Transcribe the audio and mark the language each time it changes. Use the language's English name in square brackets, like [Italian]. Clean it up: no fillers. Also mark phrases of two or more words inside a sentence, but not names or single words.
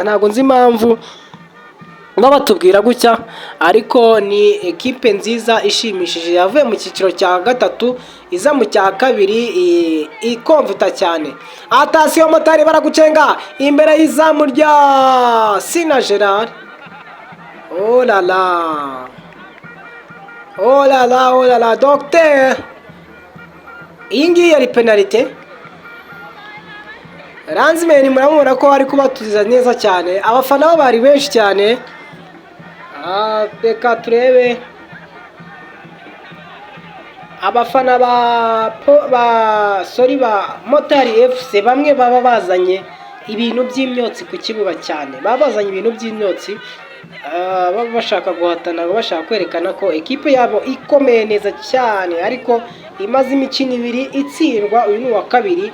[Kinyarwanda] Ntabwo nzi impamvu batubwira gutya, ariko ni ekipe nziza ishimishije yavuye mu cyiciro cya gatatu iza mu cya kabiri ikomvita cyane. Atasiyo Motari baragucenga imbere y'izamu rya Sina Gerard. Oh la la, oh la la, oh la la, docteur, iyi ngiyi yari penalite. Ranzimeni muramubona ko ari kubatuza neza cyane, abafana bo bari benshi cyane. Reka turebe abafana ba Motari FC bamwe baba bazanye ibintu by'imyotsi ku kibuga cyane, baba bazanye ibintu by'imyotsi baba bashaka guhatana, bashaka kwerekana ko ekipe yabo ikomeye neza cyane, ariko imaze imikino ibiri itsindwa, uyu ni uwa kabiri.